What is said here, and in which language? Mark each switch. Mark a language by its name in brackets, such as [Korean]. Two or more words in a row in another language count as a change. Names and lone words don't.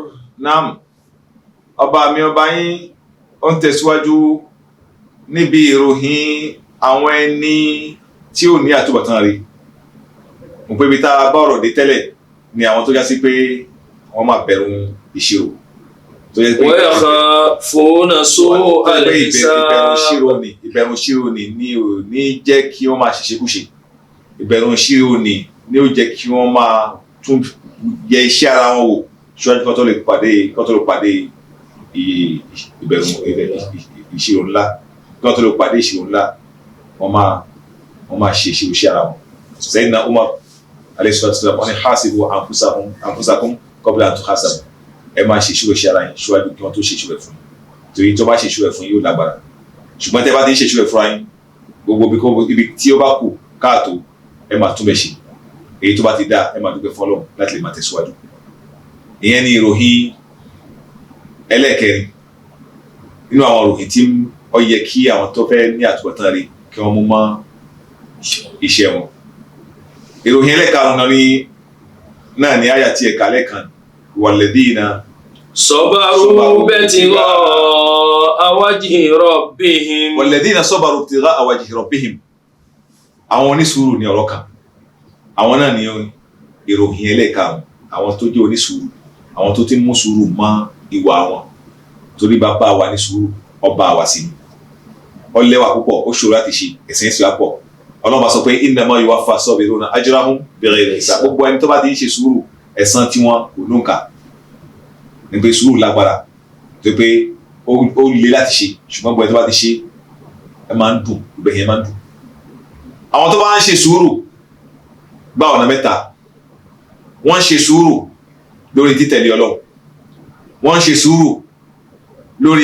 [Yoruba] Naam, ọba mi ọba yín ó ń tẹ̀síwájú níbi ìròyìn àwọn ẹni tí ò ní àtúbọ̀tán rí. Mo pé ibi tá a bá ọ̀rọ̀ dé tẹ́lẹ̀ ni àwọn tó já sí pé wọ́n máa bẹ̀rù ìṣirò. [Arabic] ويخافون سوء الحساب. [Yoruba] ìbẹ̀rù ìṣirò ni ò ní jẹ́ kí wọ́n máa ṣiṣẹ́kúṣe ìbẹ̀rù ìṣirò ni ò jẹ́ kí wọ́n máa tún yẹ iṣẹ́ ara wọn wò ṣíwájú kó tó lè pàdé ìbẹ̀rù ìṣirò ńlá kó tó lè pàdé ìṣirò ńlá wọ́n máa ṣe ìṣirò iṣẹ́ ara wọn. Sayyidina Umar [Arabic] عليه الصلاة والسلام [Yoruba] wọ́n ní [Arabic] حاسبوا أنفسكم قبل أن تحاسبوا [Yoruba] ẹ máa ṣe ìṣirò ṣe ara yín ṣíwájú kí wọ́n tó ṣe ìṣirò ẹ̀ fún yín torí tó bá ṣe ìṣirò ẹ̀ fún yín yóò lágbára ṣùgbọ́n tẹ́ bá ti ń ṣe ìṣirò ẹ̀ fúnra yín gbogbo ibi tí ó bá kù káàtó ẹ máa túnbẹ̀ ṣe èyí tó bá ti dá ẹ máa dúpẹ́ fọ́lọ́run láti lè máa tẹ̀síwájú. ìyẹn ni ìròyìn ẹlẹ́ẹ̀kẹrin nínú àwọn ìròyìn tí ó yẹ kí àwọn tó fẹ́ ní àtúbọ̀tán rí kí wọ́n mú mọ́ iṣẹ́ wọn. ìròyìn ẹlẹ́ẹ̀karùn-ún náà ni àyà tí ẹ̀ka lẹ́ẹ̀kan walladhina [Arabic] صبروا ابتغاء وجه ربهم. والذين صبروا ابتغاء وجه ربهم. [Yoruba] àwọn onísùúrù ní ọ̀rọ̀ kan àwọn náà ni ìròyìn ẹlẹ́ẹ̀karùn-ún àwọn tó jẹ́ onísùúrù àwọn tó ti mú sùúrù mọ́ ìwà wọn torí bàbá wa ní sùúrù ọba wa sí ni ó lẹ́wà púpọ̀ ó ṣòro láti ṣe ẹ̀sìn ẹ̀sìn àpọ̀ ọlọ́mà sọ pé [Arabic] إنما يوفى الصابرون أجرهم بغير حساب [Yoruba] gbogbo ẹni tó bá ti ń ṣe sùúrù ẹ̀san tí wọ́n kò lóǹkà ní pé sùúrù lágbára tó pé ó le láti ṣe ṣùgbọ́n gbogbo ẹni tó bá ti ṣe ẹ máa ń dùn ìgbẹ̀yìn ẹ máa ń dùn. àwọn tó bá ń ṣe sùúrù gba ọ̀nà mẹ́ta wọ́n ń ṣe sùúrù lórí títẹ̀lé Ọlọ́run wọ́n ń ṣe sùúrù lórí